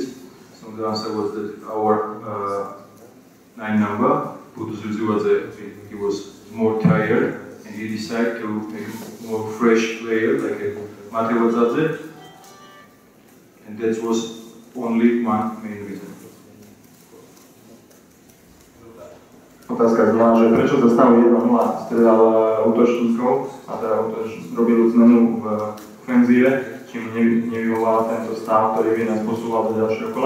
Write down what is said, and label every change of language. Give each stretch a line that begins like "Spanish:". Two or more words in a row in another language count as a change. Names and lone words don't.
English: So the answer was that our 9 number, Buduziladze, he was more tired and he decided to make a more fresh player like Matevadzadze, and that was only one main reason.
Slovak: Otázka znamená, že prečo za stavu 1-0 stredal útočníkov a teda robil zmenu v ofenzíve, čím nevyvolal tento stav, ktorý by nás posúval do ďalšieho kola.